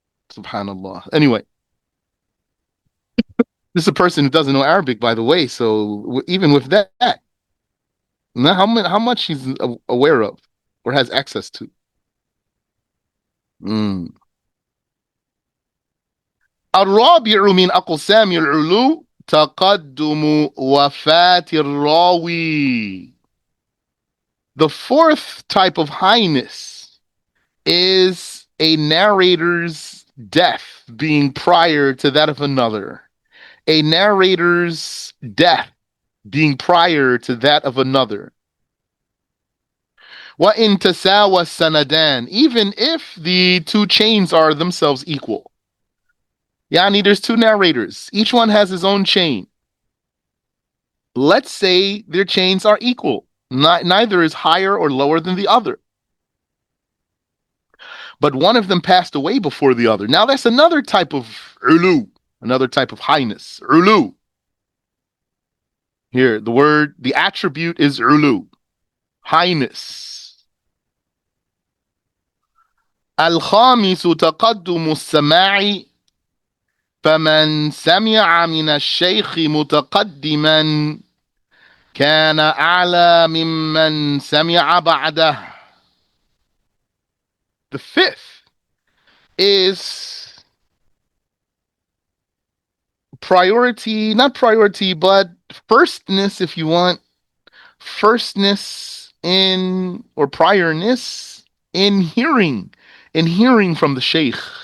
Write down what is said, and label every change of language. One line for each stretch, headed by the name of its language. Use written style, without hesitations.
English: SubhanAllah. Anyway, this is a person who doesn't know Arabic, by the way. So even with that, now how much he's aware of or has access to. Mm.
Arabic: الرابع من أقسام العلو تقدم وفاة الراوي.
English: The fourth type of highness is a narrator's death being prior to that of another, a narrator's death being prior to that of another.
Arabic: وَإِن تَسَاوَى السَّنَدَانِ,
English: even if the two chains are themselves equal. Yani, there's two narrators. Each one has his own chain. Let's say their chains are equal. Neither is higher or lower than the other. But one of them passed away before the other. Now that's another type of ulu, another type of highness. Ulu. Here, the attribute is ulu, highness.
Arabic: الخامس تقدم السماع فمن سمع من الشيخ متقدما كان أعلى ممن سمع بعده.
English: The fifth is priority, not priority, but firstness, if you want, firstness in, or priorness in hearing from the sheikh.